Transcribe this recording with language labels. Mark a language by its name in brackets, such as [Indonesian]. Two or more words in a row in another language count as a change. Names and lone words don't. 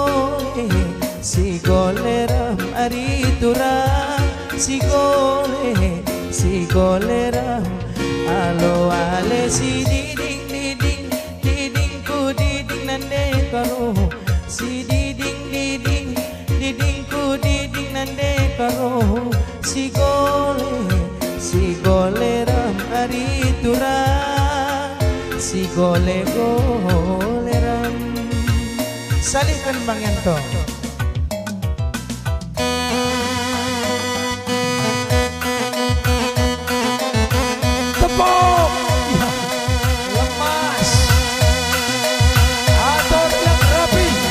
[Batak Karo] gole ram ari turang, si gole ram alo ale si diding ku diding nande karo, si diding ku diding nande karo, si gole ram ari turang, si gole ram. [Indonesian] Salihkan Bang Yanto. Tepuk. Ya. Lemas. Atur yang rapi.